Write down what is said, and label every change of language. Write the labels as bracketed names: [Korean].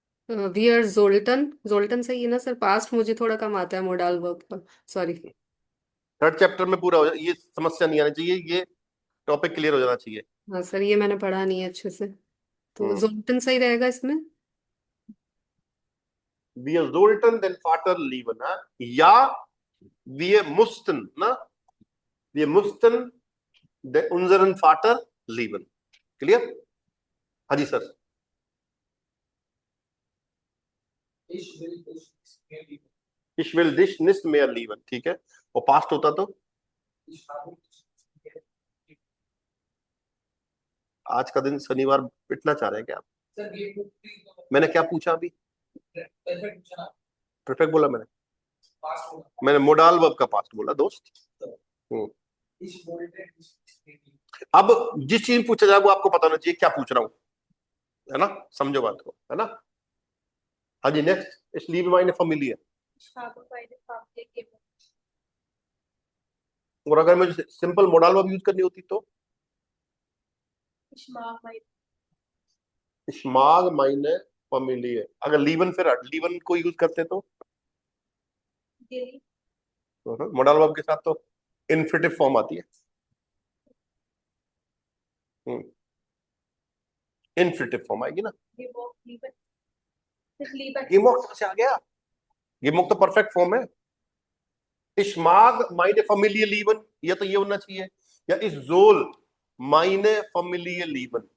[Hindi] Wear जोल्टन, जोल्टन सही है ना सर? पास्ट मुझे थोड़ा कम आता है मोडाल वर्ब का, सॉरी। थर्ड चैप्टर में पूरा हो जाए, ये समस्या नहीं आनी चाहिए, ये टॉपिक क्लियर हो जाना चाहिए। हाँ सर, ये मैंने पढ़ा नहीं है अच्छे से, तो जोल्टन सही रहेगा इसमें। [German] Wir sollten den Vater lieben, [Hindi] ना? या [German] wir mussten, ना? Wir mussten unseren Vater lieben. [English] Clear? [Hindi] हाँ जी sir. [German] Ich will dich mehr lieben. Ich will dich nicht mehr lieben. [Hindi] ठीक है. और पास्ट होता तो [German] Ich habe dich mehr lieb. [Hindi] आज का दिन शनिवार पिटना चाह रहे हैं क्या आप? Sir, ये book मैंने क्या पूछा अभी? perfect पूछा ना, परफेक्ट बोला मैंने. past होगा. मैंने मोडाल वर्ब का पास्ट बोला दोस्त. [German] Ich wollte dich mehr lieben. [Hindi] अब जिस चीज पूछा जाए वो आपको पता होना चाहिए क्या पूछ रहा हूं, है ना. समझो बात को, है ना. हाँ जी. Next. [German] Ich liebe meine Familie. Ich habe meine Familie gemocht. [Hindi] और अगर मुझे सिंपल मोडाल वर्ब यूज करनी होती तो [German] Ich mag meine Ich mag meine Familie. [Hindi] अगर लीवन फिर लीवन को यूज करते तो [German] Geli, [Hindi] मोडाल वर्ब के साथ तो इन्फिनिटिव फॉर्म आती है. इन्फिनिटिव फॉर्म आएगी ना. [German] gemocht, lieben. Ich liebe [Hindi] गिमोक से आ गया. गिमोक तो परफेक्ट फॉर्म है. [German] Ich mag meine Familie lieben, [Hindi] या तो ये होना चाहिए, या [German] ich soll meine Familie lieben.